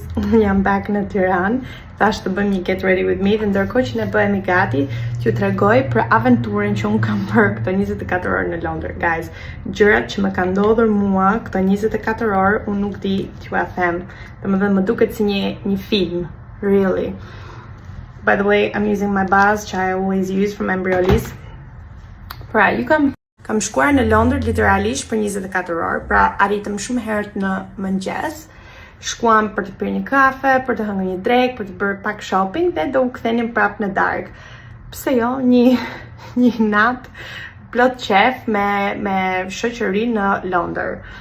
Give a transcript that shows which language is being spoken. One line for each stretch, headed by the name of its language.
Albanian: unë jam back në Tiranë, thash të bëjmë një
English: get ready with me
Albanian: dhe ndërkohë që ne bëhemi gati, t'ju tregoj për aventurën që unë kam bërë këto 24 orë në Londër. Guys, gjërat që më kanë ndodhur mua këto 24 orë, unë nuk di t'ju a them. Domethënë më duket si një film,
English: really. By the way, I'm using my base që I always use from Embryolisse.
Albanian: Pra, kam shkuar në Londër literalisht për 24 orë, pra arritëm shumë herët në mëngjes. Shkuam për të pirë një kafe, për të hëngur një drek, për të bërë pak shopping dhe do u kthenim prap në darkë. Pse jo, një natë plot qef me shoqëri në Londër.